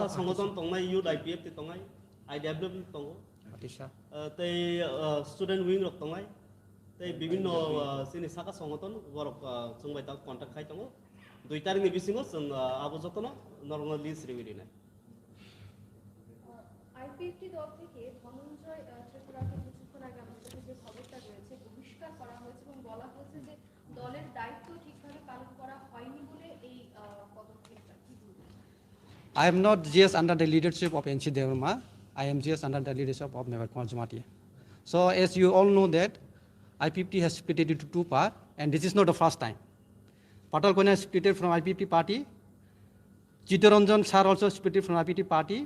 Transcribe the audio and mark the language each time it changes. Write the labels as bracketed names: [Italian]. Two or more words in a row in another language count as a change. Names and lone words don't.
[Kok Borok] संगठन तंनाय युथ IPFT तंनाय IWFT तंगो आतिशा तै [English] student wing [Kok Borok] रक तंनाय तै विभिन्न सिनि साखा संगठन बरक जों बायता कन्टाक्ट खाय तंगो 2 तारिख नि बिसिङाव जों आबो जतनो [English] normal list [Kok Borok] रिविडिनाय [Bangla] IPFT দল থেকে ধনঞ্জয় ত্রিপুরাকে কিছুক্ষণ আগে আমাদের কাছে যে খবরটা রয়েছে বহিষ্কার করা হয়েছে এবং বলা হয়েছে যে দলের দায়িত্ব ঠিকভাবে পালন করা হয়নি বলে এই পদক্ষেপটা কি বলবেন [English] I am not just under the leadership of NC Devarma. I am just under the leadership of Mebar Kumar Jamatia. So as you all know that Ipft has split it into two parts, and this is not the first time. Patal Konya has split from Ipft party. Chitranjan Sir also split from Ipft party.